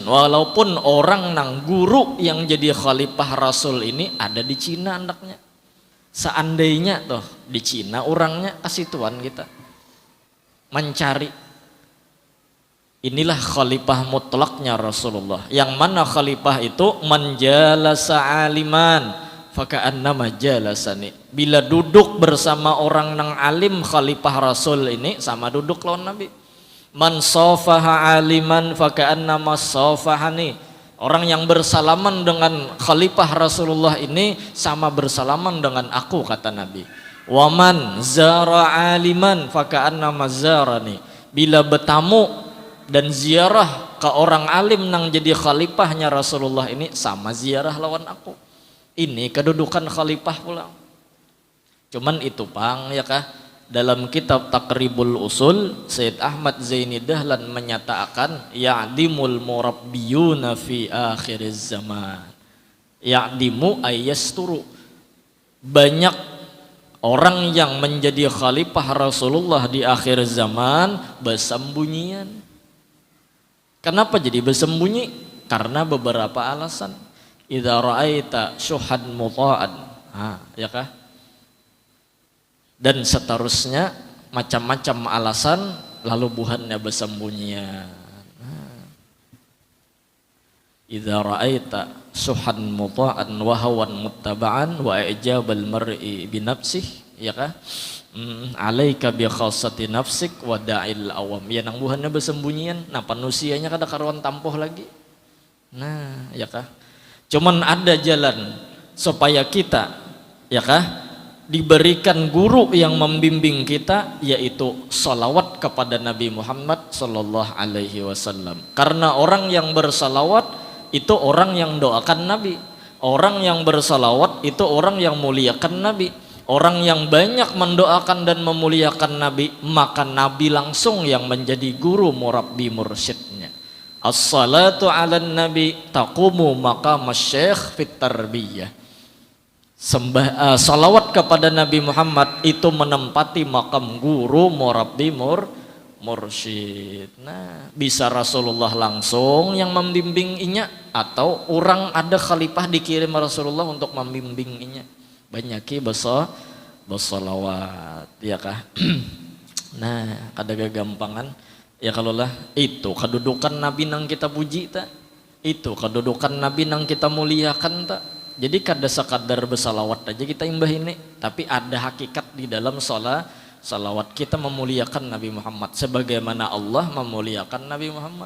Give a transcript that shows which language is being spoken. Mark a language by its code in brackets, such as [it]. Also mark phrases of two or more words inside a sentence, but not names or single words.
[bjn] Walaupun orang nang guru yang jadi khalifah Rasul ini ada di Cina anaknya. Seandainya tuh di Cina orangnya kasih tuan kita mencari. Inilah khalifah mutlaknya Rasulullah. Yang mana khalifah itu [ar] من جالس عالما فكأنما جالسني. [bjn] Bila duduk bersama orang nang alim khalifah Rasul ini sama duduk lawan Nabi. [ar] من صافح عالما فكأنما صافحني. [bjn] Orang yang bersalaman dengan khalifah Rasulullah ini sama bersalaman dengan aku, kata Nabi. [ar] ومن زار عالما فكأنما زارني. [bjn] Bila bertamu dan ziarah ke orang alim nang jadi khalifahnya Rasulullah ini sama ziarah lawan aku. Ini kedudukan khalifah pulang. Cuman itu pang ya kah, dalam kitab Taqribul Usul Sayyid Ahmad Zaini Dahlan menyatakan [ar] يعدم المربون في آخر الزمان. يعدم أي يستر. [bjn] Banyak orang yang menjadi khalifah Rasulullah di akhir zaman bersembunyian. Kenapa jadi bersembunyi? Karena beberapa alasan. [ar] إذا رأيت شحا مطاعا, [bjn] ya kah? Dan seterusnya macam-macam alasan lalu buhannya bersembunyian. [ar] إذا رأيت شحا مطاعا وهوى متبعا وإعجاب المرء بنفسه, [bjn] ya kah? [ar] عليك بخاصة نفسك ودع العوام. [bjn] Ya nang buhannya bersembunyian, nah manusianya kada karuan tampoh lagi. Nah, ya kah? Cuman ada jalan supaya kita ya kah diberikan guru yang membimbing kita, yaitu salawat kepada Nabi Muhammad [ar] صلى الله عليه وسلم. [bjn] Karena orang yang bersalawat itu orang yang doakan Nabi. Orang yang bersalawat itu orang yang muliakan Nabi. Orang yang banyak mendoakan dan memuliakan Nabi, maka Nabi langsung yang menjadi guru murabbi mursyidnya. [ar] الصلاة على النبي تقوم مقام الشيخ في التربية. [bjn] Salawat kepada Nabi Muhammad itu menempati makam guru murabbi mursyid. Nah, bisa Rasulullah langsung yang membimbinginya atau orang ada khalifah dikirim Rasulullah untuk membimbinginya. Banyaki bersalawat ya kah? Nah, kada gagampangan. Ya kalau lah itu kedudukan Nabi nang kita puji tak, itu kedudukan Nabi nang kita muliakan tak. Jadi kada sekadar bersalawat aja kita imbah ini, tapi ada hakikat di dalam salawat kita memuliakan Nabi Muhammad sebagaimana Allah memuliakan Nabi Muhammad.